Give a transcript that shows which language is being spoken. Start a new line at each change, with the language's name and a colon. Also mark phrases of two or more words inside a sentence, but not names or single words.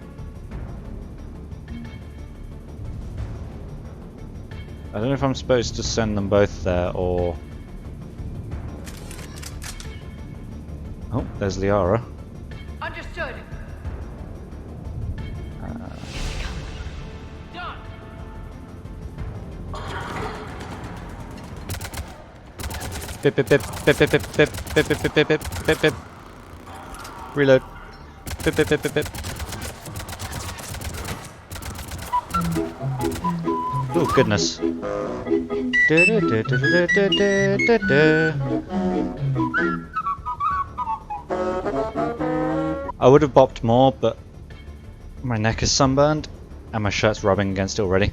English: I don't know if I'm supposed to send them both there or. Oh, there's Liara. Understood. Done. Bip bip bip bip bip bip bip bip bip bip bip bip bip. Reload. Bip bip bip bip bip. Oh goodness. I would have bopped more, but my neck is sunburned and my shirt's rubbing against it already.